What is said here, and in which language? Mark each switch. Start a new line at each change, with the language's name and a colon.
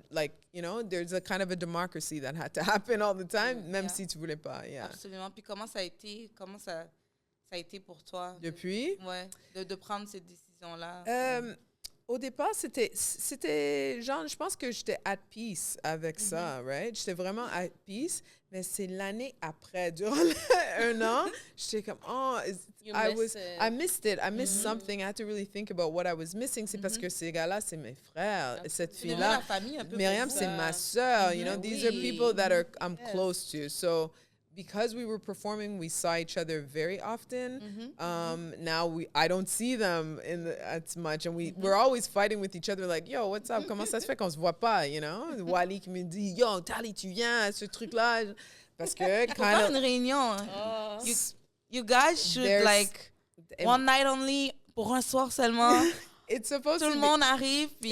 English: Like, you know, there's a kind of a democracy that had to happen all the time,
French: même si tu voulais pas.
English: Yeah.
French: Absolument. Puis comment ça a été pour toi? Depuis? De prendre cette décision-là. Au départ, c'était genre, je pense que j'étais
English: at peace
French: avec ça, right? J'étais vraiment
English: at peace,
French: mais c'est l'année après, durant un an, j'étais comme,
English: I missed it. I missed something. I had to really think about what I was missing.
French: C'est parce que ces gars-là, c'est mes frères. Et cette fille-là, Myriam, c'est ma sœur.
English: You know, these are people that I'm close to. So, because we were performing, we saw each other very often. Now I don't see them as much, and we're always fighting with each other. Like, yo, what's up?
French: Comment ça se fait qu'on se voit pas?
English: You know,
French: Wally qui me dit, yo, Tali, tu viens à ce truc-là, parce que quand une réunion,
English: you guys should like one night only
French: pour un soir seulement.
English: It's supposed
French: Tout le monde arrive. Puis...